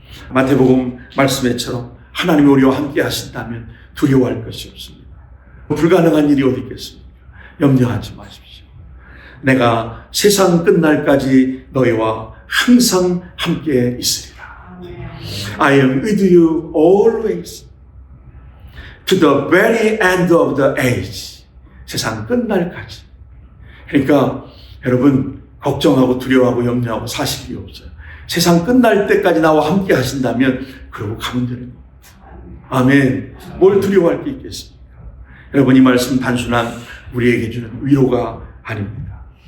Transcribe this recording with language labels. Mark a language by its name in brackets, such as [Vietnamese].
[Korean] 마태복음 말씀에처럼 하나님이 우리와 함께 하신다면 두려워할 것이 없습니다. 불가능한 일이 어디 있겠습니까? 염려하지 마십시오. 내가 세상 끝날까지 너희와 항상 함께 있으리라. [English] I am with you always to the very end of the age. [Korean] 세상 끝날까지. 그러니까 여러분 걱정하고 두려워하고 염려하고 사실 필요 없어요. 세상 끝날 때까지 나와 함께 하신다면 그러고 가면 되는 겁니다. 아멘. 뭘 두려워할 게 있겠습니까? 여러분, 이 말씀 단순한 우리에게 주는 위로가 아닙니다.